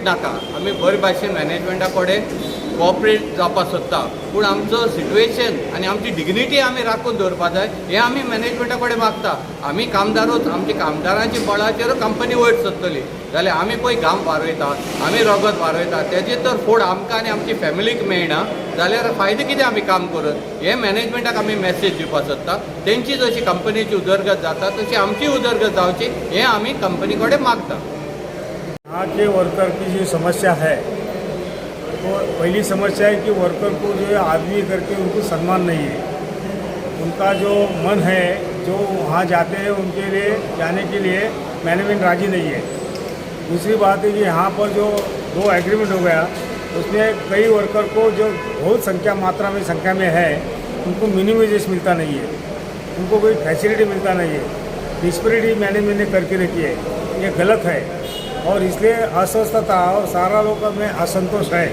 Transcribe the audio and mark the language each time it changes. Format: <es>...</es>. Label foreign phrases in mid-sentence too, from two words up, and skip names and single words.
<kok>नाका आमी बरे भाशेन मॅनेजमेंटा कडेन कॉपरेट जावपाक सोदता पूण आमचो सिट्युएशन आनी आमची डिग्निटी आमी राखून दवरपा जाय हें आमी मॅनेजमेंटा कडेन मागता आमी कामदारूच आमच्या कामदारांच्या बळाचेर कंपनी वयर सरतली जाल्यार आमी पळय घाम वारयता आमी रगत वारयता तेजे तर फूड आमकां आनी आमची फॅमिलीक मेळना जाल्यार फायदो कितें आमी काम करून हें मॅनेजमेंटाक आमी मॅसेज दिवपाक सोदता तेंची जशी कंपनीची उदरगत जाता तशी आमची उदरगत जावची हें आमी कंपनी कडेन मागता।</kok> <hi>यहाँ के वर्कर की जो समस्या है तो पहली समस्या है कि वर्कर को जो है आदमी करके उनको सम्मान नहीं है उनका जो मन है जो वहाँ जाते हैं उनके लिए जाने के लिए मैनेजमेंट राजी नहीं है। दूसरी बात है कि यहाँ पर जो 2 एग्रीमेंट हो गया उसमें कई वर्कर को जो बहुत संख्या में है उनको</hi> <en>minimum wages</en> <hi>मिलता नहीं है उनको कोई फैसिलिटी मिलता नहीं है</hi> <en>disparity management</en> <hi>ने करके रखी है ये गलत है और इसलिए अस्वस्थता और सारा लोगों में असंतोष है।</hi>